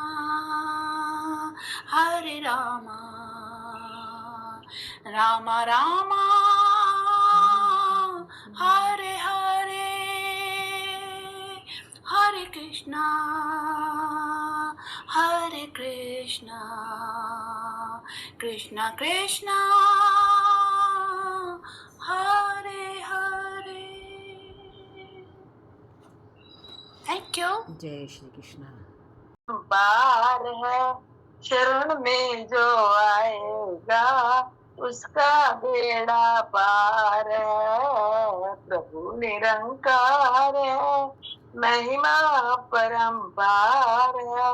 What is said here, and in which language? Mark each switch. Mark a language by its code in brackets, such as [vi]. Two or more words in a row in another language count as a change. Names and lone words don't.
[sa] हरे रामा, रामा रामा हरे हरे, हरे कृष्णा हरे कृष्णा, कृष्णा कृष्णा हरे हरे। [en] thank you. [hi] जय श्री कृष्ण। पार है शरण में जो आएगा, उसका बेड़ा पार है। प्रभु निरंकार है, महिमा परंपार है।